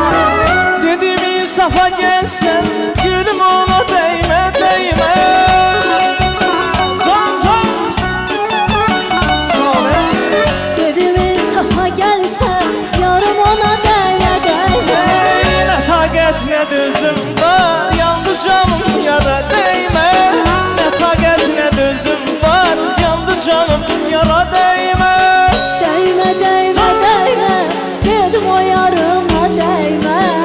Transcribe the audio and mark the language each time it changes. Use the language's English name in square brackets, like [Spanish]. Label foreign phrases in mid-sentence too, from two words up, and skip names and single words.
[Turkish] Dedim insafa gelsen, gülüm ona değme değme. Can can, sağ ol ey. [Azerbaijani] Dedim insafa gəlsən, yarım ona dəymə dəymə. [Turkish] Ne takat ne düzüm var, yandı canım yara değme. Ne takat ne düzüm var, yandı canım yara değme. [Azerbaijani] Dəymə dəymə dəymə, dedim o yarıma dəymə.